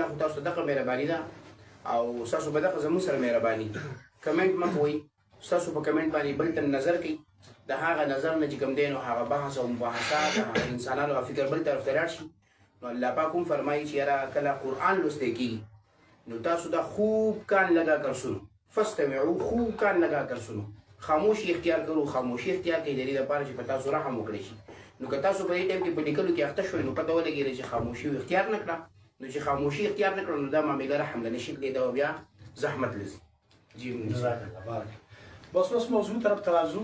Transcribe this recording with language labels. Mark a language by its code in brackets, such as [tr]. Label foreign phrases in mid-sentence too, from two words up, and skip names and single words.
[ps] خو تاسو ته دغه مهرباني ده او ستاسو به دغه زموږ سره مهرباني. کمنټ مه کوئ. ستاسو په کمنټ باندې بل ته نظر کوي، د هغه نظر نه چې کوم دی نو هغه بحث او مباحثات د انسانانو او فکر بل طرف ته لاړ شي. نو الله پاک هم فرمایي چې یاره کله قرآن لوستی کېږي نو تاسو دا [ur] خوب کان لگا کر سنو، [ps] فاستمعوا [ur] خوب کان لگا کر سنو. [ps] خاموشي اختیار کړو، خاموشي اختیار کړئ د دې لپاره چې په تاسو رحم وکړی شي. نو که تاسو په دې ټایم کې په لیکلو کې اخته شوئ، نو پته ولګېږي چې خاموشي اختیار نه کړه. نو چې خاموشي اختیار نه کړه، نو دا معامله رحم له نشي کېدی او بیا زحمت لځي. بس اوس موضوع طرف ته راځو.